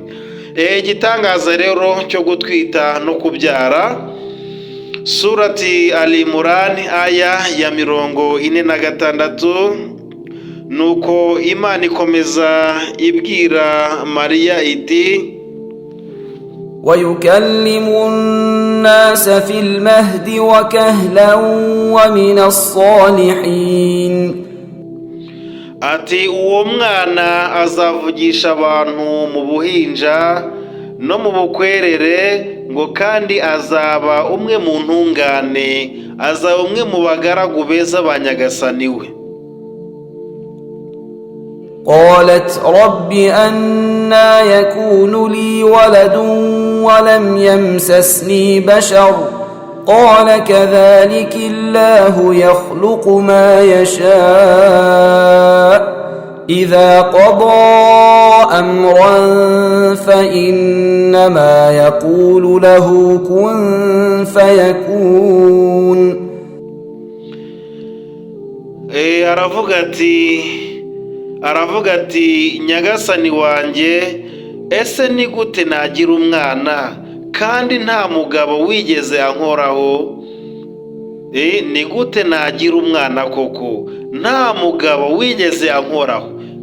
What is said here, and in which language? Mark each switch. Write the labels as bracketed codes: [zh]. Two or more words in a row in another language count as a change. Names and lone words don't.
[rw] Igitangaza rero cyo gutwita no kubyara, surati Al-Imran aya ya 46, nuko Imana ikomeza ibwira Mariya iti [ar] ويكلم الناس في المهد وكهلا ومن الصالحين. [rw] ati uwo mwana azavugisha abantu mu buhinja no mu bukwerere, ngo kandi azaba umwe mu ntungane, azaba umwe mu bagaragu beza ba Nyagasani we. [ar] قالت رب أنى يكون لي ولد ولم يمسسني بشر قال كذلك الله يخلق ما يشاء إذا قضى أمرا فإنما يقول له كن فيكون. [rw] aravuga ati Nyagasani wanjye, ese ni gute nagira umwana kandi nta mugabo wigeze ankoraho? Ni gute nagira umwana koko nta mugabo wigeze ankoraho?